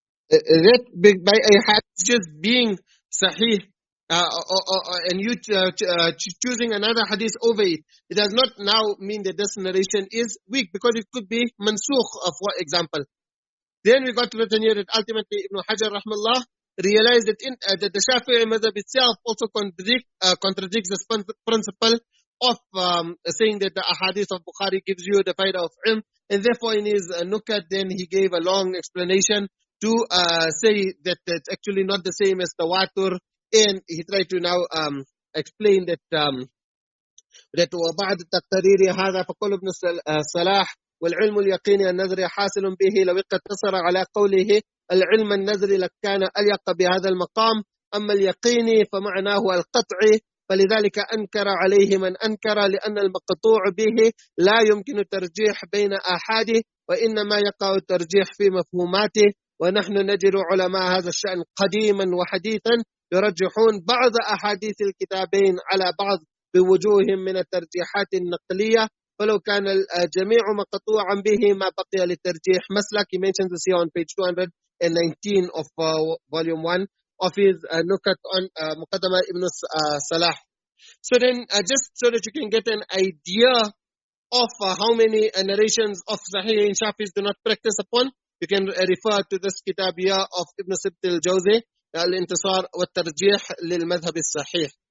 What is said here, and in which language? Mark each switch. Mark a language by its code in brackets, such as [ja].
[en] That by a hadith just being sahih, and you choosing another hadith over it, it does not now mean that this narration is weak, because it could be mansukh, for example. Then we got written here that ultimately Ibn Hajar rahmallah realized that the Shafi'i madhab itself also contradicts this principle of saying that the ahadith of Bukhari gives you the faida of ilm, and therefore in his nukat then he gave a long explanation to say that it's actually not the same as tawatur, and he tried to now explain that [ar] وبعد تقرير هذا فقول ابن الصلاح والعلم اليقيني النظري حاصل به لو اقتصر على قوله العلم النظري لكان أليق بهذا المقام، أما اليقيني فمعناه القطعي، فلذلك أنكر عليه من أنكر، لأن المقطوع به لا يمكن الترجيح بين آحاده، وإنما يقع الترجيح في مفهوماته، ونحن نجد علماء هذا الشأن قديما وحديثا يرجحون بعض أحاديث الكتابين على بعض بوجوه من الترجيحات النقلية، فلو كان الجميع مقطوعا به ما بقي للترجيح مسلك. [en] He mentions this here on page 219 of volume 1 of his nukat on Muqaddama Ibn Salah. So then just so that you can get an idea of how many narrations of Sahih in Shafis do not practice upon, you can refer to this kitab here of Ibn Sibt al-Jawzi, al-Intisar wa tarjih lil madhhab al-Sahih.